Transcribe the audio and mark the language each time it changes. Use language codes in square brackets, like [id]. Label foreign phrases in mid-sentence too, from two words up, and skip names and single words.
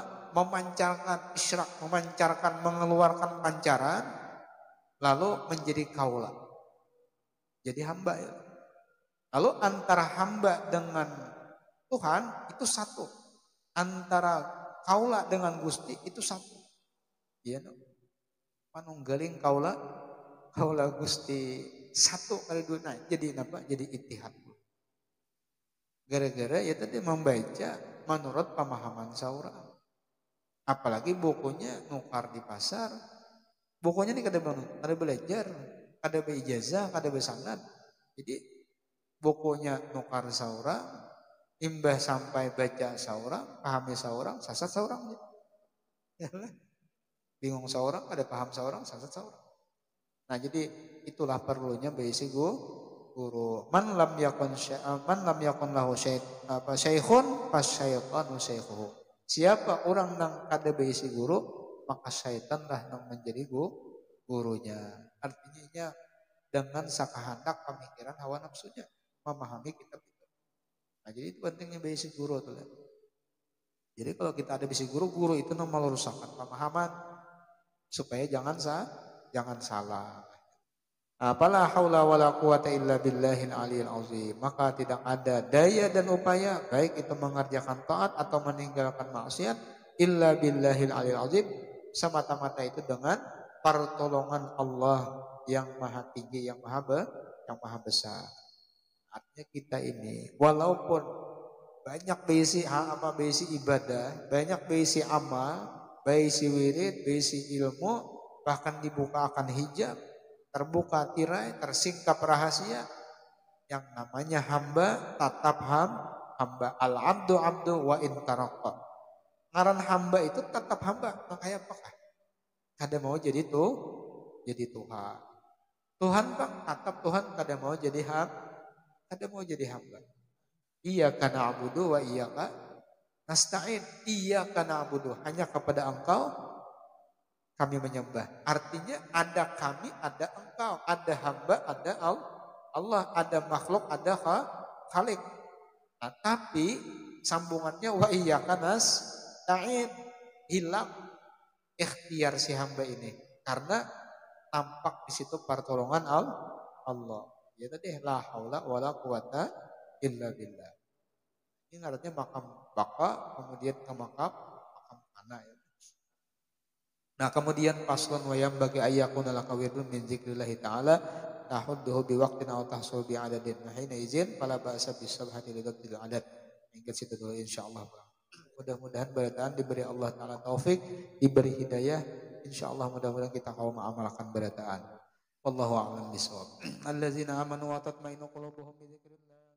[id] Memancarkan isyraq, memancarkan, mengeluarkan pancaran, lalu menjadi kaula. Jadi hamba ya. Lalu antara hamba dengan Tuhan itu satu. Antara kaula dengan Gusti itu satu. Iya no? [jv] Panunggaling kaula Gusti [id] satu kali dua. Nah, jadi apa? Jadi ittihad. Gara-gara ya tadi membaca menurut pemahaman seorang. [bjn] Apalagi bukunya nukar di pasar. Bukunya ini kada belajar, kada beijazah, kada besanad. Jadi bukunya nukar seorang, imbah sampai baca seorang, pahami seorang, sasat seorang. Bingung seorang, kada paham seorang, sasat seorang. [id] Nah, jadi itulah perlunya basic guru. [ar] من لم يكن له شيخ فالشيطان شيخه. [bjn] Siapa orang nang kada beisi guru, maka syaitanlah nang menjadi gurunya. [id] Artinya dengan sakahandak pemikiran hawa nafsunya memahami kitab itu. [bjn] Nah, jadi itu pentingnya beisi guru tuh. Jadi kalau kita ada beisi guru itu nang meluruskan pemahaman supaya jangan salah. [ar] فلا حول ولا قوة إلا بالله العلي العظيم. [id] Maka tidak ada daya dan upaya baik itu mengerjakan taat atau meninggalkan maksiat [ar] إلا بالله العلي العظيم, [id] semata-mata itu dengan pertolongan Allah yang maha tinggi, yang maha besar. [bjn] Artinya kita ini walaupun banyak besi ibadah, banyak besi amal, besi wirid, besi ilmu, bahkan dibukakan hijab, terbuka tirai, tersingkap rahasia, yang namanya hamba tetap hamba. [ar] العبد عبد وإن ترقى. [bjn] Ngaran hamba itu tetap hamba. Makanya apakah? Kada mau jadi Tuhan. Tuhan Pak, tetap Tuhan kada mau jadi hamba. [ar] إياك نعبد وإياك نستعين. إياك نعبد, [id] hanya kepada Engkau kami menyembah. Artinya ada kami, ada engkau, ada hamba, ada Allah, ada makhluk, ada khalik. Nah, tapi sambungannya [ar] وإياك نستعين, [id] hilang ikhtiar si hamba ini karena tampak di situ pertolongan Allah. Ya tadi [ar] لا حول ولا قوة إلا بالله. [id] Ini artinya makam baka, kemudian ke makam anak ya. Nah kemudian paslon [ar] وينبغي أن يكون لك ورد من ذكر الله تعالى تحده بوقت أو تحصل بعدد. Nah حينئذ فلا بأس بالسبحة لضبط العدد. [id] Hingga situ dulu insyaallah. [bjn] Mudah-mudahan berataan diberi Allah Ta'ala taufik, diberi hidayah. InsyaAllah mudah-mudahan kita mau mengamalkan berataan. [ar] والله أعلم بالصواب. الذين آمنوا وتطمئن قلوبهم بذكر الله.